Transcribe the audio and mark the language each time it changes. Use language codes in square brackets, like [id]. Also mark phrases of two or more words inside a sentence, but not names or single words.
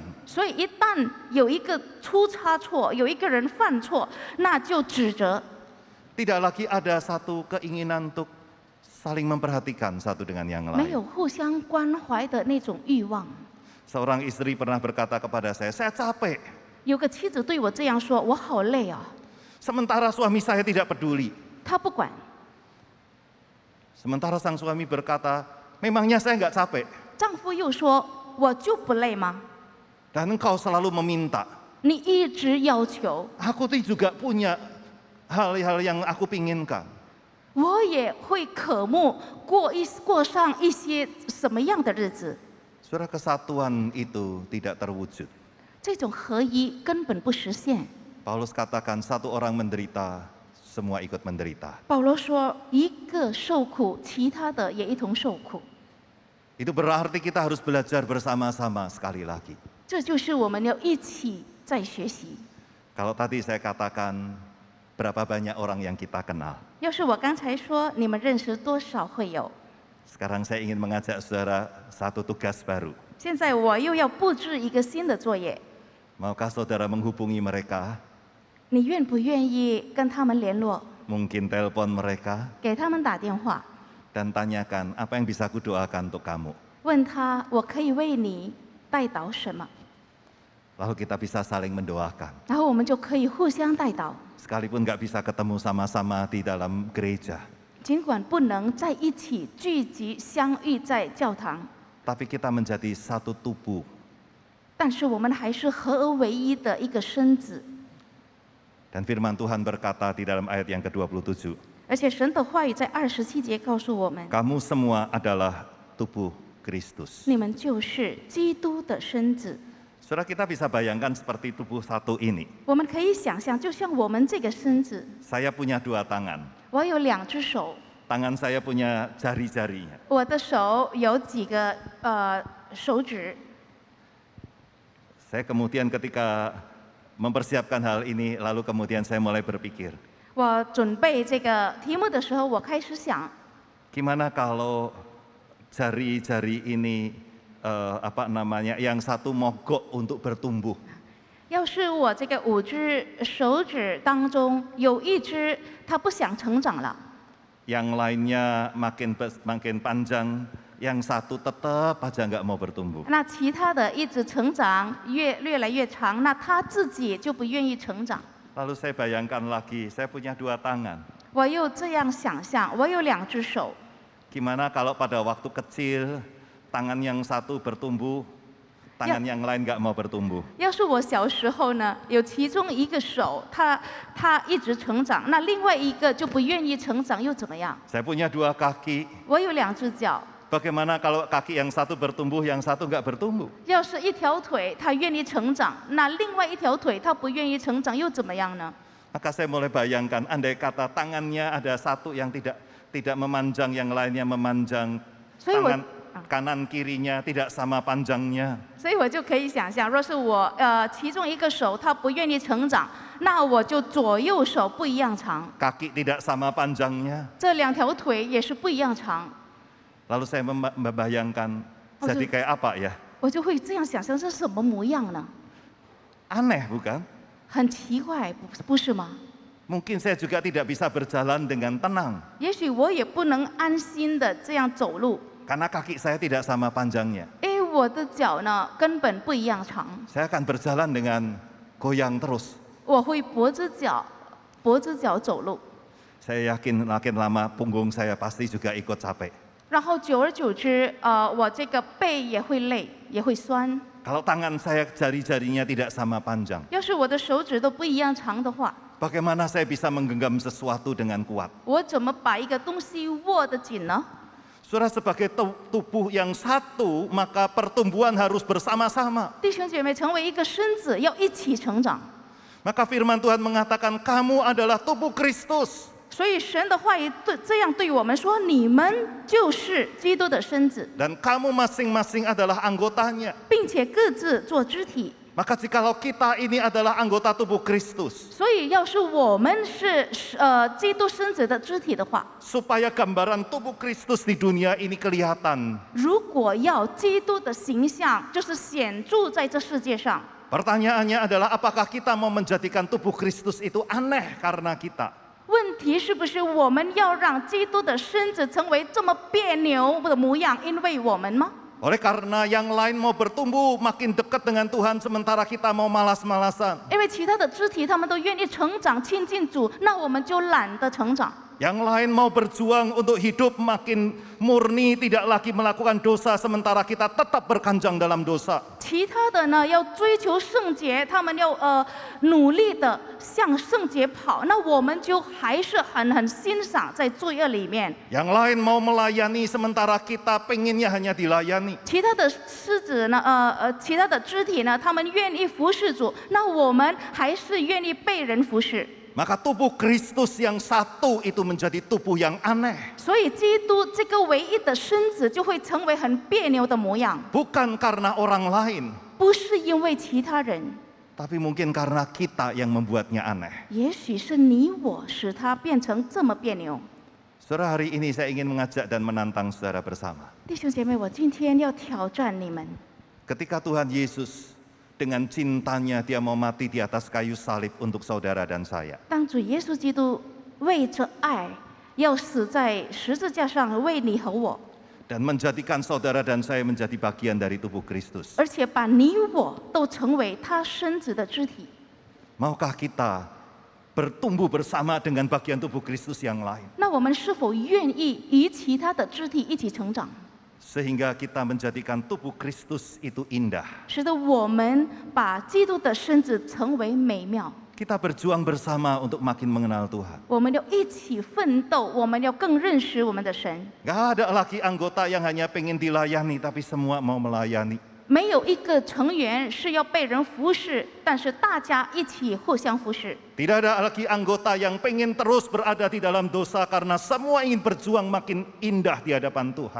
[zh] 所以一旦有一个出差错，有一个人犯错，那就指责， [id] Tidak lagi ada satu keinginan untuk saling memperhatikan satu dengan yang [zh] 没有 [id] lain. [zh] 互相关怀的那种欲望。 [id] Seorang istri pernah berkata kepada saya capek. [zh] 有个妻子对我这样说：“我好累啊。 [id] Sementara suami saya tidak peduli. ” [zh] 他不管。 [id] Sementara sang suami berkata, memangnya saya nggak capek? [zh] 丈夫又说：“我就不累吗？ [id] Dan engkau selalu meminta. [zh] 你一直要求， [id] Aku tuh juga punya hal-hal yang aku pinginkan. [zh] 我也会渴慕过上一些什么样的日子。 [id] Saudara, kesatuan itu tidak terwujud. [zh] 这种合一根本不实现。 [id] Paulus katakan satu orang menderita, semua ikut menderita. [zh] 保罗说：“一个受苦，其他的也一同受苦。 [id] Itu berarti kita harus belajar bersama-sama sekali lagi. ” [zh] 这就是我们要一起在学习。 [id] Kalau tadi saya katakan berapa banyak orang yang kita kenal. [zh] 要是我刚才说你们认识多少会有， [id] Sekarang saya ingin mengajak saudara satu tugas baru. [zh] 现在我又要布置一个新的作业， [id] Maukah saudara menghubungi mereka? [zh] 你愿不愿意跟他们联络， [id] Mungkin telepon mereka [zh] 给他们打电话， [id] dan tanyakan apa yang bisa kudoakan untuk kamu. [zh] 问他我可以为你代祷什么， [id] Lalu kita bisa saling mendoakan. [zh] 然后我们就可以互相代祷。 [id] Sekalipun nggak bisa ketemu sama-sama di dalam gereja, [zh] 尽管不能在一起聚集相遇在教堂， [id] tapi kita menjadi satu tubuh. [zh] 但是我们还是合而为一的一个身子。 [id] Dan firman Tuhan berkata di dalam ayat yang ke-27, [zh] 而且神的话语在27节告诉我们， [id] kamu semua adalah tubuh Kristus. [zh] 你们就是基督的身子。 [id] Saudara, kita bisa bayangkan seperti tubuh satu ini. [zh] 我们可以想象，就像我们这个身子， [id] Saya punya 2 tangan. [zh] 我有2只手， [id] Tangan saya punya jari-jarinya. [zh] 我的手有几个手指。 [id] Saya kemudian ketika mempersiapkan hal ini, lalu kemudian saya mulai berpikir, [zh] 我准备这个题目的时候，我开始想， [id] gimana kalau jari-jari ini yang satu mogok untuk bertumbuh. [zh] 要是我这个5只手指当中有一只它不想成长了， [id] Yang lainnya makin panjang, yang satu tetap aja nggak mau bertumbuh. [zh] 那其他的一直成长越来越长，那它自己就不愿意成长。 [id] Lalu saya bayangkan lagi, saya punya 2 tangan. [zh] 我又这样想象，我有2只手， [id] Gimana kalau pada waktu kecil, tangan yang satu bertumbuh, tangan yang lain nggak mau bertumbuh. [zh] 要是我小时候呢，有其中一个手它一直成长，那另外一个就不愿意成长，又怎么样？ [id] Saya punya 2 kaki. [zh] 我有2只脚， [id] Bagaimana kalau kaki yang satu bertumbuh, yang satu nggak bertumbuh? [zh] 要是一条腿它愿意成长，那另外一条腿它不愿意成长，又怎么样呢？ [id] Maka saya mulai bayangkan, andai kata tangannya ada satu yang tidak memanjang, yang lainnya memanjang. [zh] 所以我 [id] Tangan kanan kirinya tidak sama panjangnya. [zh] 所以我就可以想象，若是我其中一个手它不愿意成长，那我就左右手不一样长， [id] Kaki tidak sama panjangnya. [zh] 这两条腿也是不一样长， [id] Lalu saya membayangkan jadi kayak apa ya? [zh] 我就会这样想象，这是什么模样呢？ [id] Aneh bukan? [zh] 很奇怪，不是吗？ [id] Mungkin saya juga tidak bisa berjalan dengan tenang [zh] 也许我也不能安心的这样走路， [id] karena kaki saya tidak sama panjangnya. [zh] 因为我的脚呢根本不一样长， [id] Saya akan berjalan dengan goyang terus. [zh] 我会跛着脚走路， [id] Saya yakin makin lama punggung saya pasti juga ikut capek. [zh] 然后久而久之，我这个背也会累，也会酸。 [id] Kalau tangan saya jari-jarinya tidak sama panjang, [zh] 要是我的手指都不一样长的话， [id] bagaimana saya bisa menggenggam sesuatu dengan kuat? [zh] 我怎么把一个东西握得紧呢？ [id] Saudara, sebagai tubuh yang satu, maka pertumbuhan harus bersama-sama. [zh] 弟兄姐妹，成为一个身子要一起成长。 [id] Maka firman Tuhan mengatakan, kamu adalah tubuh Kristus. [zh] 所以神的话语这样对我们说：你们就是基督的身子， [id] Dan kamu masing-masing adalah anggotanya. [zh] 并且各自做肢体。 [id] Maka jikalau kita ini adalah anggota tubuh Kristus, [zh] 所以，要是我们是基督身子的肢体的话， [id] supaya gambaran tubuh Kristus di dunia ini kelihatan, [zh] 如果要基督的形象就是显著在这世界上， [id] pertanyaannya adalah apakah kita mau menjadikan tubuh Kristus itu aneh karena kita? [zh] 问题是不是我们要让基督的身子成为这么别扭的模样，因为我们吗？ [id] Oleh karena yang lain mau bertumbuh makin dekat dengan Tuhan, sementara kita mau malas-malasan. [zh] 因为其他的肢体他们都愿意成长亲近主，那我们就懒得成长。 [id] Yang lain mau berjuang untuk hidup makin murni, tidak lagi melakukan dosa, sementara kita tetap berkanjang dalam dosa. [zh] 其他的呢，要追求圣洁，他们要努力的向圣洁跑，那我们就还是很欣赏在罪恶里面。 [id] Yang lain mau melayani, sementara kita pengennya hanya dilayani. [zh] 其他的狮子呢，其他的肢体呢，他们愿意服侍主，那我们还是愿意被人服侍。 [id] Maka tubuh Kristus yang satu itu menjadi tubuh yang aneh. [zh] 所以，基督这个唯一的身子就会成为很别扭的模样， [id] Bukan karena orang lain, [zh] 不是因为其他人， [id] tapi mungkin karena kita yang membuatnya aneh. [zh] 也许是你我使它变成这么别扭。 [id] Saudara, hari ini saya ingin mengajak dan menantang saudara bersama. [zh] 弟兄姐妹，我今天要挑战你们。 [id] Ketika Tuhan Yesus dengan cintanya dia mau mati di atas kayu salib untuk saudara dan saya. [zh] 当主耶稣基督为着爱要死在十字架上，为你和我， [id] Dan menjadikan saudara dan saya menjadi bagian dari tubuh Kristus. [zh] 而且把你我都成为他身子的肢体。 [id] Maukah kita bertumbuh bersama dengan bagian tubuh Kristus yang lain? [zh] 那我们是否愿意与其他的肢体一起成长， [id] Sehingga kita menjadikan tubuh Kristus itu indah. [zh] 使得我们把基督的身子成为美妙？ [id] Kita berjuang bersama untuk makin mengenal Tuhan. [zh] 我们要一起奋斗，我们要更认识我们的神。 [id] Gak ada lagi anggota yang hanya pengen dilayani, tapi semua mau melayani. [zh] 没有一个成员是要被人服侍，但是大家一起互相服侍。 [id] Tidak ada lagi anggota yang pengen terus berada di dalam dosa karena semua ingin berjuang makin indah di hadapan Tuhan.